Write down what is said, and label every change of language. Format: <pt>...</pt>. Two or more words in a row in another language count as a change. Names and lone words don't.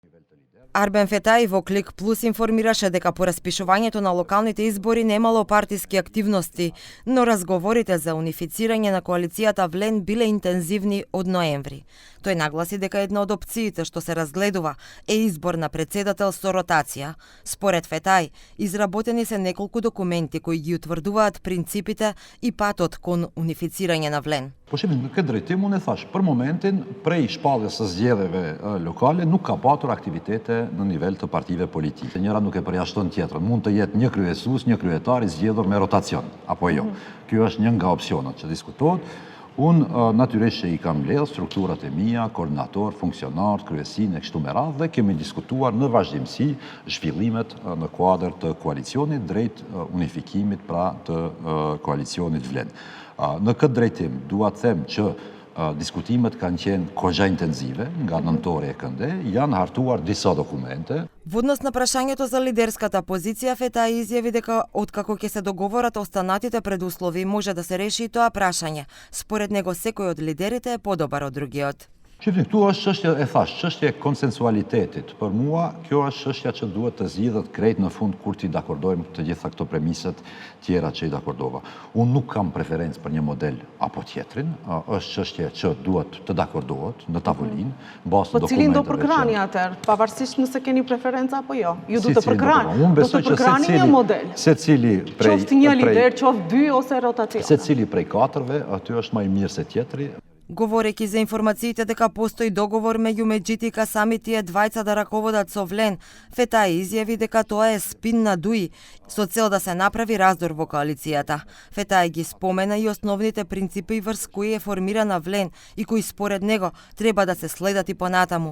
<mk>Арбен Фетаи во Клик Плюс информираше дека по распишувањето на локалните избори немало партиски активности, но разговорите за унифицирање на коалицијата Влен биле интензивни од ноември. Тој нагласи дека една од опциите што се разгледува е избор на председател со ротација. Според Фетаи, изработени се неколку документи кои ги утврдуваат принципите и патот кон унифицирање на Влен.</mk> <sq>Po shemi në këtë drejtim, unë e thash, për momentin, prej shpalljes së zgjedhjeve lokale, nuk ka patur aktivitete në nivel të partive politike. Njëra nuk e përjashton tjetrën. Mund të jetë një kryesues, një kryetar i zgjedhur me rotacion, apo jo. Kjo është një nga opcionet që diskutohet. Unë natyrisht i kam mbledhur strukturat e mia, koordinator, funksionar, kryesinë e kështu me radhë dhe kemi diskutuar në vazhdimsi zhvillimet në kuadër të koalicionit drejt unifikimit pra të koalicionit Vlen. Në këtë drejtim, dua të them që diskutimet kanë qenë kohë intenzive nga nëntori e kënde, janë hartuar disa dokumente.</sq> <mk>Во однос на прашањето за лидерската позиција, Фетаи изјави дека откако ќе се договорат останатите предуслови, може да се реши и тоа прашање. Според него секој од лидерите е подобар од другиот.</mk> <sq>Shifni, këtu është çështja e thash, çështja e konsensualitetit. Për mua, kjo është çështja që duhet të zgjidhet krejt në fund kur ti dakordojmë të gjitha këto premiset tjera që i dakordova. Unë nuk kam preferencë për një model apo tjetrin, është çështje që duhet të dakordohet në tavolinë, mbas dokumenteve. Po cilin do përkrani atëherë, pavarësisht nëse keni preferencë apo jo? Ju do të përkrani. Unë besoj që një model. Secili prej qoftë një lider, qoftë dy ose rotacion. Secili prej katërve, aty është më i mirë se tjetri.</sq> <mk>Говорејќи за информациите дека постои договор меѓу Меджити и Касами тие двајца да раководат со Влен, Фетаи изјави дека тоа е спин на Дуи, со цел да се направи раздор во коалицијата. Фетаи ги спомена и основните принципи врз кои е формирана Влен и кои според него треба да се следат и понатаму.</mk>